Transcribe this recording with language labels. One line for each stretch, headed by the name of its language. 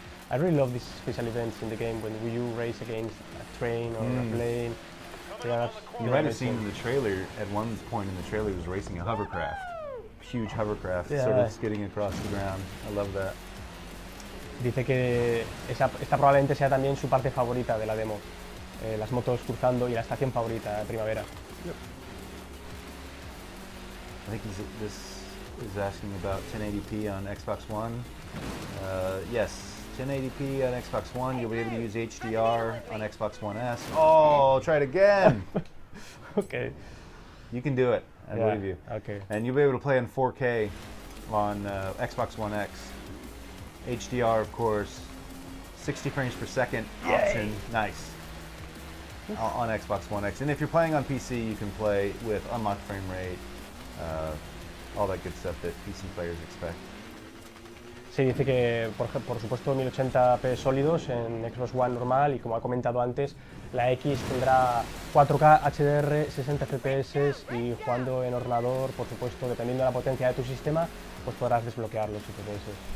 English: I really love these special events in the game when you race against a train or a plane. Yeah, you might have seen the trailer. At one point in the trailer, he was racing a hovercraft, huge hovercraft, sort of skidding across the ground. I love that.
Spanish: Dice que esta probablemente sea también su parte favorita de la demo, las motos cruzando y la estación favorita de primavera.
English: I think this is asking about 1080p on Xbox One. Yes. 1080p on Xbox One, you'll be able to use HDR on Xbox One S. Oh, try it again. Okay. You can do it, I believe you. Okay. And you'll be able to play in 4K on Xbox One X. HDR, of course, 60 frames per second option. Nice. On Xbox One X. And if you're playing on PC, you can play with unlocked frame rate, all that good stuff that PC players expect.
Spanish: Sí, dice que por supuesto 1080p sólidos en Xbox One normal y como ha comentado antes, la X tendrá 4K HDR, 60 FPS y jugando en ordenador, por supuesto, dependiendo de la potencia de tu sistema, pues podrás desbloquear los FPS.